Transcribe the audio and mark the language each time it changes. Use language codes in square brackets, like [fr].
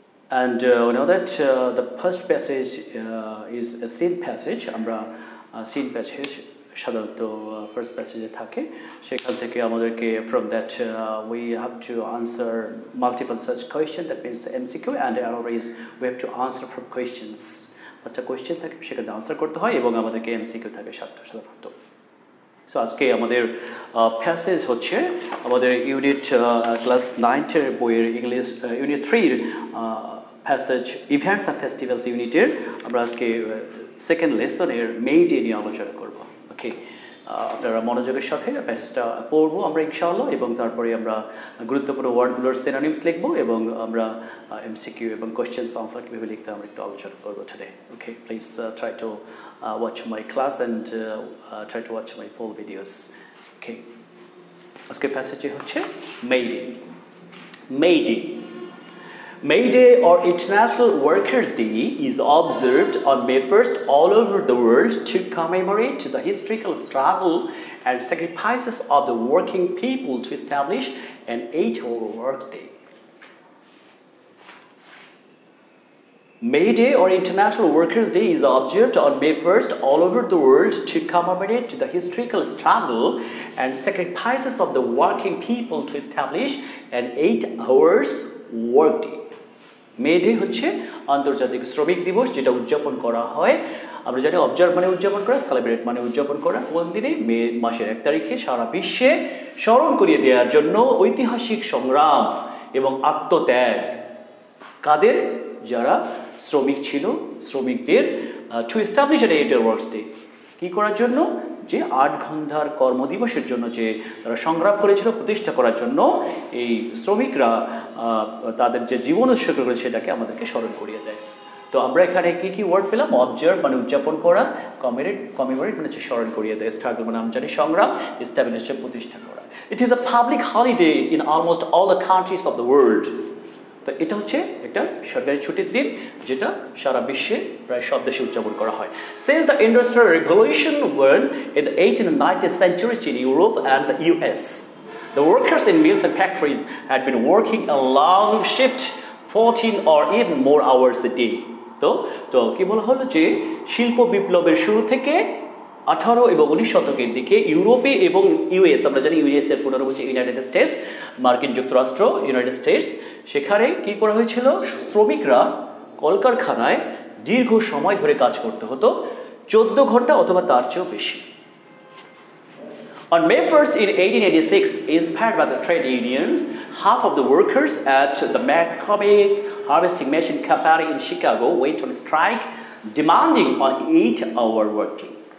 [en] And we know that the first passage is a scene passage. আমরা scene passage [bn] সাধারণত first passage এ থাকে, সেখান থেকে আমাদেরকে [en] from that we have to answer multiple such question, that means MCQ, and another is we have to answer from questions. [bn] পাঁচটা question থাকে, সেখানে answer করতে হয় এবং আমাদেরকে MCQ থাকে 7টা সাধারণত। সো আজকে আমাদের প্যাসেজ হচ্ছে আমাদের ইউনিট ক্লাস 9 বইয়ের English unit 3 passage events and festivals ইউনিটের আমরা আজকে সেকেন্ড লেসনের মে ডে নিয়ে আলোচনা করব। ওকে, আপনারা মনোযোগের সাথে প্যাসেজটা পড়বো আমরা ইনশাআল্লাহ, এবং তারপরে আমরা গুরুত্বপূর্ণ ওয়ার্ডগুলোর সিনোনিমস লিখব এবং আমরা MCQ এবং কোয়েশ্চেন্স আনসার কীভাবে লিখতে আমরা একটু আলোচনা করবো today. [en] Okay, please try to watch my class and try to watch my full videos. [bn] Okay, আজকে প্যাসেজে হচ্ছে May Day. [en] May Day. May Day, or International Workers' Day, is observed on May 1st all over the world to commemorate the historical struggle and sacrifices of the working people to establish an 8-hour workday. May Day, or International Workers' Day, is observed on May 1st all over the world to commemorate the historical struggle and sacrifices of the working people to establish an 8-hour workday. [bn] May Day হচ্ছে আন্তর্জাতিক শ্রমিক দিবস, যেটা উদযাপন করা হয়, আমরা জানি অবজার্ভ মানে উদযাপন করা, সেলিব্রেট মানে উদযাপন করা। কোন দিনে? মে মাসের 1 তারিখে সারা বিশ্বে স্মরণ করিয়ে দেওয়ার জন্য ঐতিহাসিক সংগ্রাম এবং আত্মত্যাগ কাদের? যারা শ্রমিক ছিল, শ্রমিকদের [en] to establish an 8-hour workday, [bn] কী করার জন্য? যে 8 ঘন্টার কর্মদিবসের জন্য যে তারা সংগ্রাম করেছিল প্রতিষ্ঠা করার জন্য, এই শ্রমিকরা তাদের যে জীবন উৎসর্গ করেছে সেটাকে আমাদেরকে স্মরণ করিয়ে দেয়। তো আমরা এখানে কি কি ওয়ার্ড পেলাম? অবজার্ভ মানে উদযাপন করা, কমিমেমোরেট মানে হচ্ছে স্মরণ করিয়ে দেয়, স্ট্রাগল মানে আমরা জানি সংগ্রাম, এস্টাবলিশ প্রতিষ্ঠা করা। [en] It is a public holiday in almost all the countries of the world. [bn] তো এটা হচ্ছে একটা সরকারি ছুটির দিন, যেটা সারা বিশ্বে প্রায় সব দেশে উদযাপন করা হয়। [en] Since the Industrial Revolution won in the 18th and 19th centuries in Europe and the US, the workers in mills and factories had been working a long shift, 14 or even more hours a day. [bn] তো কি বলা হলো যে শিল্প বিপ্লবের শুরু থেকে 18 এবং 19 শতকের দিকে ইউরোপে এবং ইউএস, আমরা জানি ইউএস এর পুনরাবৃত্তি ইউনাইটেড স্টেটস, মার্কিন যুক্তরাষ্ট্র, ইউনাইটেড স্টেটস, সেখানে কি করা হয়েছিল? শ্রমিকরা কলকারখানায় দীর্ঘ সময় ধরে কাজ করতে হতো, 14 ঘন্টা অথবা তার চেয়েও বেশি। [en] On May 1st in 1886, inspired by the trade unions, half of the workers at the McCormick Harvesting Machine Company in Chicago went on strike, demanding an 8-hour workday.